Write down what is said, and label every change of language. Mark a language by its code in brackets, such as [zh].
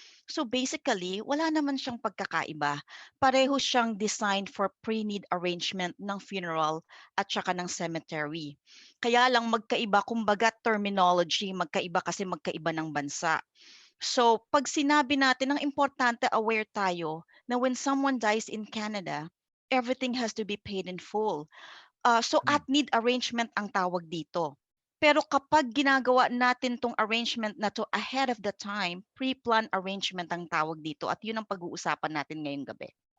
[tl] So basically, wala naman siyang pagkakaiba. Pareho siyang designed for pre-need arrangement ng funeral at saka ng cemetery. Kaya lang magkaiba, kumbaga terminology, magkaiba kasi magkaiba ng bansa. So, pag sinabi natin, ang importante aware tayo na [en] when someone dies in Canada, everything has to be paid in full. [tl] So, Hmm. at-need arrangement ang tawag dito. Pero kapag ginagawa natin tong arrangement na to ahead of the time, pre-plan arrangement ang tawag dito at yun ang pag-uusapan natin ngayong gabi.